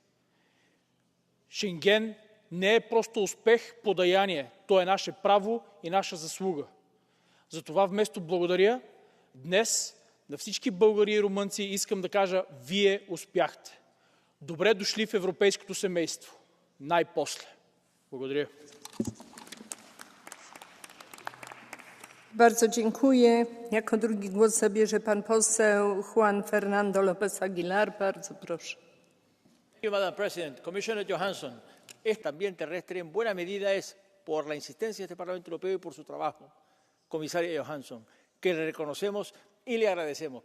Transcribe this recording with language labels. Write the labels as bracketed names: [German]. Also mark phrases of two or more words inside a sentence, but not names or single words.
[Bulgarian] Шенген не е просто успех, подаяние. То е наше право и наша заслуга. Затова вместо благодаря, днес на всички българи и румънци искам да кажа: вие успяхте. Добре дошли в европейското семейство. Най-после. Благодаря. [Polish] Bardzo dziękuję. Jako drugi głos zabierze pan poseł Juan Fernando López Aguilar. Bardzo proszę. [English] Madam President, Commissioner Johansson, [Spanish] este también terrestre en buena medida es por la insistencia de este Parlamento Europeo y por su trabajo, comisaria Johansson, que le reconocemos y le agradecemos.